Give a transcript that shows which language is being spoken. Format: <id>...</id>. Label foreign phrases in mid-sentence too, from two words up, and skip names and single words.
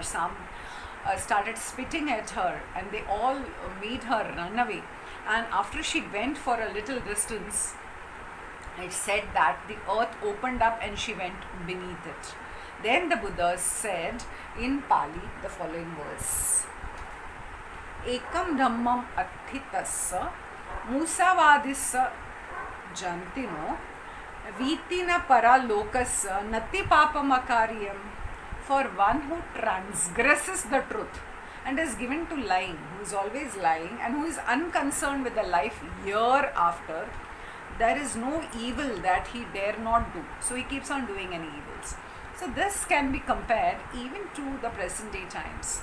<en>Some started spitting at her, and they all made her run away. And after she went for a little distance, it said that the earth opened up and she went beneath it. Then the Buddha said in Pali the following verse:</en> <pi>"Ekam dhammam atthitassa musavadissa jantino vitina paralokassa nati papamakaryam."</pi> <en>For one who transgresses the truth and is given to lying, who is always lying and who is unconcerned with the life hereafter, there is no evil that he dare not do. So he keeps on doing any evils. So this can be compared even to the present day times.</en>